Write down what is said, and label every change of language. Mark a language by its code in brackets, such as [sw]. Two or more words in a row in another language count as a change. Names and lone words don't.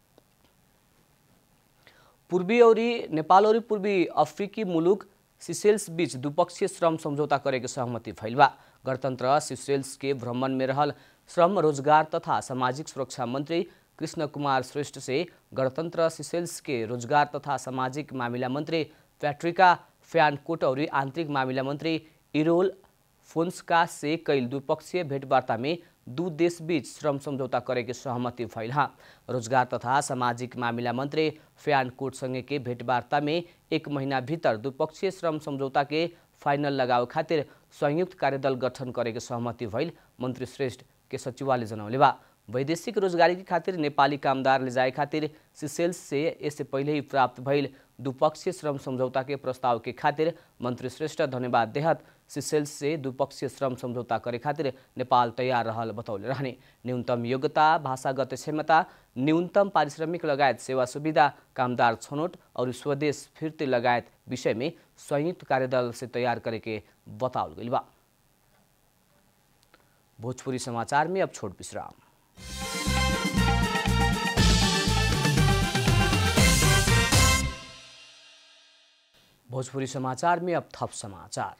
[bho] पूर्वी और नेपाल और पूर्वी अफ्रीकी मुलुक सिसेल्स बीच द्विपक्षीय श्रम समझौता करे के सहमति भइल बा। गणतंत्र सिसेल्स के भ्रमण में रहल श्रम रोजगार तथा सामाजिक सुरक्षा मंत्री कृष्ण कुमार श्रेष्ठ से गणतंत्र सिसेल्स के रोजगार तथा सामाजिक मामिला मंत्री पैट्रिका फ्यानकोट और आंतरिक मामिला मंत्री इरोल फोन्सका से कैल द्विपक्षीय भेंटवार्ता में दू देश बीच श्रम समझौता करे के सहमति भइल हा। रोजगार तथा सामाजिक मामिला मंत्री फ्यान कोट संगे के भेंटवार्ता में 1 महीना भीतर द्विपक्षीय श्रम समझौता के फाइनल लगावे खातिर संयुक्त कार्यदल गठन करे के सहमति भइल मंत्री श्रेष्ठ के सचिवालय जनौले बा। वैदेशिक रोजगारी की खातिर नेपाली कामदार ले जाए खातिर सिसेल्स से इससे पहले ही प्राप्त भइल द्विपक्षीय श्रम समझौता के प्रस्ताव के खातिर मंत्री श्रेष्ठ धन्यवाद देहत सिसेल्स से द्विपक्षीय श्रम समझौता करे खातिर नेपाल तैयार रहल बतौले रहने। न्यूनतम योग्यता, भाषागत क्षमता, न्यूनतम पारिश्रमिक लगायत सेवा सुविधा, कामदार छनौट और स्वदेश फिर्ती लगायत विषय में संयुक्त कार्यदल से तैयार करे के बताउल गइल बा। भोजपुरी समाचार में अब छोट विश्राम। भोजपुरी समाचार में अब थप समाचार।